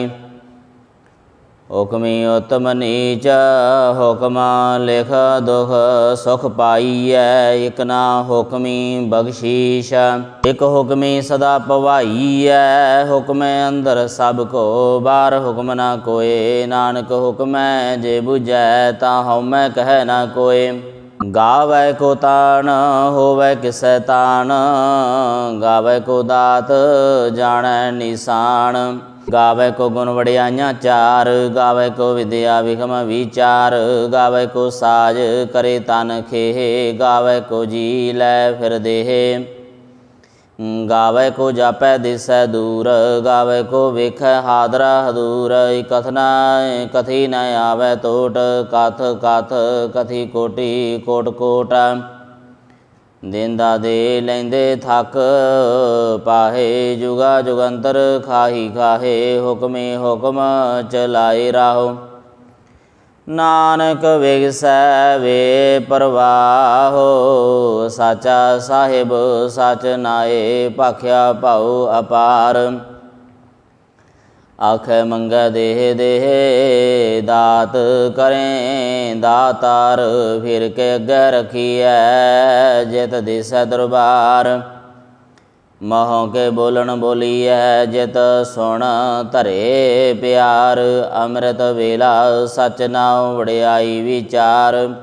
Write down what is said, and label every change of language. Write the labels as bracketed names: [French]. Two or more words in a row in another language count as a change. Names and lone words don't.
[Punjabi] ਹੁਕਮੀ ਉੱਤਮ ਨੀਚ ਹੁਕਮ ਲਿਖ ਦੁਖ ਸੁਖ ਪਾਈਐ। ਇਕ ਨਾ ਹੁਕਮੀ ਬਖ਼ਸ਼ੀਸ਼ ਇਕ ਹੁਕਮੀ ਸਦਾ ਪਵਾਈਐ। ਹੁਕਮ ਅੰਦਰ ਸਭ ਕੋ ਬਾਹਰ ਹੁਕਮ ਨਾ ਕੋਇ। ਨਾਨਕ ਹੁਕਮੈ ਜੇ ਬੁਝੈ ਤਾ ਹਉਮੈ ਕਹ ਨਾ ਕੋਇ। ਗਾਵੈ ਕੋ ਤਾਨ ਹੋਵੈ ਕਿਸੈ ਤਾਨ। ਗਾਵੈ ਕੋ ਦਾਤ ਜਾਨੈ ਨਿਸ਼ਾਨ। ਗਾਵੈ ਕੋ ਗੁਣ ਵਡਿਆਈਆਂ ਚਾਰ। ਗਾਵੈ ਕੋ ਵਿੱਦਿਆ ਵਿਖਮ ਵਿਚਾਰ। ਗਾਵੈ ਕੋ ਸਾਜ ਕਰੇ ਤਨ ਖੇਹ। ਗਾਵੈ ਕੋ ਜੀ ਲੈ ਫਿਰ ਦੇਹ। ਗਾਵੈ ਕੋ ਜਾਪੈ ਦਿਸੈ ਦੂਰ। ਗਾਵੈ ਕੋ ਵੇਖੈ ਹਾਦਰਾ ਹਦੂਰ। ਕਥੀ ਨ ਆਵੈ ਟੋਟ ਕਥ ਕਥ ਕਥੀ ਕੋਟਿ ਕੋਟ ਕੋਟ। ਦੇਂਦਾ ਦੇ ਲੈਂਦੇ ਥਕ ਪਾਹੇ ਜੁਗਾ ਜੁਗੰਤਰ ਖਾਹੀ ਖਾਹੇ। ਹੁਕਮੇ ਹੁਕਮ ਚਲਾਏ ਰਾਹੋ ਨਾਨਕ ਵਿਗਸੈ ਵੇ ਪਰਵਾਹੋ। ਸਾਚਾ ਸਾਹਿਬ ਸਚ ਨਾਏ ਭਾਖਿਆ ਭਾਊ ਅਪਾਰ। ਆਖੈ ਮੰਗੈ ਦੇਹ ਦੇਹ ਦਾਤ ਕਰੇਂ ਦਾਤਾਰ। ਫਿਰ ਕੇ ਅੱਗੈ ਰਖੀਏ ਜਿਤ ਦਿਸੈ ਦਰਬਾਰ। ਮਹੋਂ ਕੇ ਬੋਲਨ ਬੋਲੀਏ ਜਿਤ ਸੁਨ ਧਰੇ ਪਿਆਰ। ਅੰਮ੍ਰਿਤ ਵੇਲਾ ਸਚ ਨਾਉ ਵਡਿਆਈ ਵਿਚਾਰ।